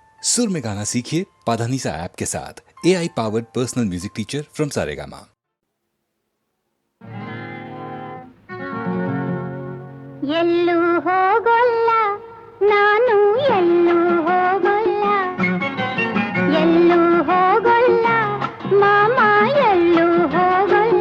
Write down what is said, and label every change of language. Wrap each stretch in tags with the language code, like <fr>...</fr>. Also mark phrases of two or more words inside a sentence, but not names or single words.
<hi>सुर में गाना सीखिए पाधानीसा ऐप के साथ।</hi> <en>AI powered personal music teacher from Saregama.</en> <kn>ಎಲ್ಲೂ ಹೋಗೋಲ್ಲ ನಾನು, ಎಲ್ಲೂ ಹೋಗೋಲ್ಲ, ಎಲ್ಲೂ ಹೋಗೋಲ್ಲ ಮಾಮ, ಎಲ್ಲೂ ಹೋಗೋಲ್ಲ.</kn>